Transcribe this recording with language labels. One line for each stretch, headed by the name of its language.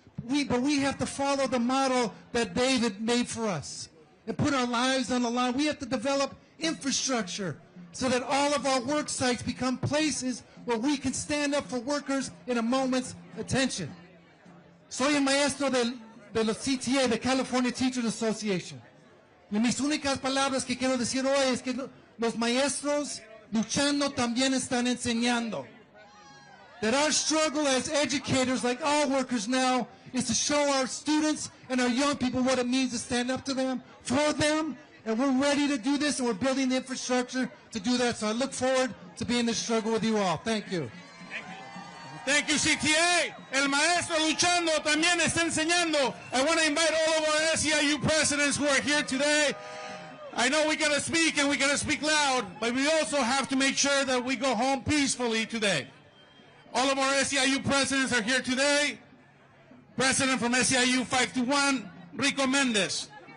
English: But we have to follow the model that David made for us and put our lives on the line. We have to develop infrastructure so that all of our work sites become places where we can stand up for workers in a moment's attention.
Spanish: Soy el maestro de los CTA, the California Teachers Association. Y mis únicas palabras que quiero decir hoy es que los maestros luchando también están enseñando.
English: That our struggle as educators, like all workers now, is to show our students and our young people what it means to stand up to them, for them, and we're ready to do this, and we're building the infrastructure to do that. So I look forward to being in this struggle with you all. Thank you. Thank you, CTA.
Spanish: El maestro luchando también está enseñando.
English: I want to invite all of our SEIU presidents who are here today. I know we got to speak and we got to speak loud, but we also have to make sure that we go home peacefully today. All of our SEIU presidents are here today. President from SEIU 521, Rico Mendez.